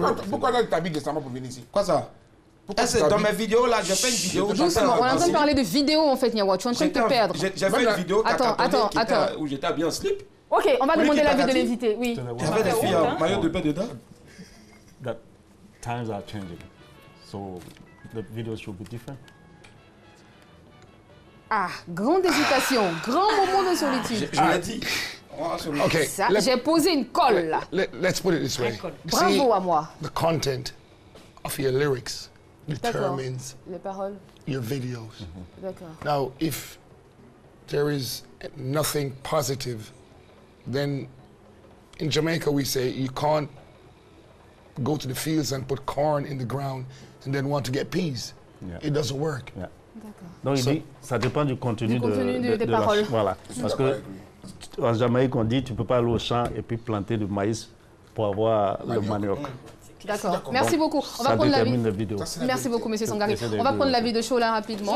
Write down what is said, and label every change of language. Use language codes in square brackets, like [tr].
[fr] Pourquoi tu t'habilles décemment pour venir ici? Quoi ça? Dans mes vidéos là, j'ai fait une vidéo. Doucement, on est en train de parler de vidéo en fait, Nyawa. Tu es en train de te perdre. J'ai fait une vidéo où j'étais habillé en slip. Ok, on va demander l'avis de l'invité. Oui. Il y avait des filles en maillot de bain dedans. [en] That times are changing, so the videos should be different. [fr] Ah, grande hésitation, grand moment de solitude. Je l'ai dit. Okay. J'ai posé une colle là. [en] Let's put it this way. [fr] Bravo à moi. [en] The content of your lyrics determines your videos. Now, if there is nothing positive, then in Jamaica we say you can't go to the fields and put corn in the ground and then want to get peas. It doesn't work. [fr] Donc il dit, ça dépend du contenu des paroles. Voilà, parce que en Jamaïque on dit tu peux pas aller au champ et puis planter du maïs pour avoir le manioc. D'accord. Merci beaucoup. On va prendre l'avis. Merci beaucoup, monsieur Sangari. On va prendre l'avis de Chola rapidement.